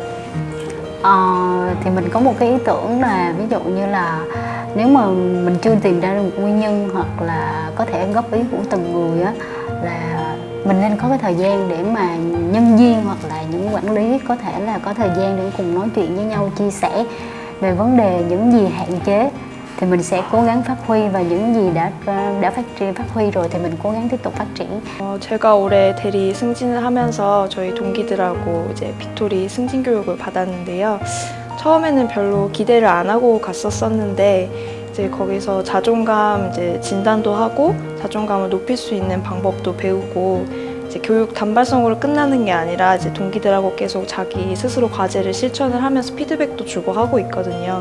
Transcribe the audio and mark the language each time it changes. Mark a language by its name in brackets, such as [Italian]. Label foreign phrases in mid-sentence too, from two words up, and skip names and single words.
[Vietnamese] Thì mình có một cái ý tưởng là ví dụ như là nếu mà mình chưa tìm ra được một nguyên nhân hoặc là có thể góp ý của từng người á, là mình nên có cái thời gian để mà nhân viên hoặc là những quản lý có thể là có thời gian để cùng nói chuyện với nhau, chia sẻ về vấn đề những gì hạn chế thì mình sẽ cố gắng phát huy, và những gì đã phát huy rồi thì mình cố gắng tiếp tục phát triển. [Korean] 제가 올해 대리 승진을 하면서 저희 동기들하고 이제 빅토리 승진 교육을 받았는데요. 처음에는 별로 기대를 안 하고 갔었었는데 이제 거기서 자존감 이제 진단도 하고 자존감을 높일 수 있는 방법도 배우고, 이제 교육 단발성으로 끝나는 게 아니라 이제 동기들하고 계속 자기 스스로 과제를 실천을 하면서 피드백도 주고 하고 있거든요.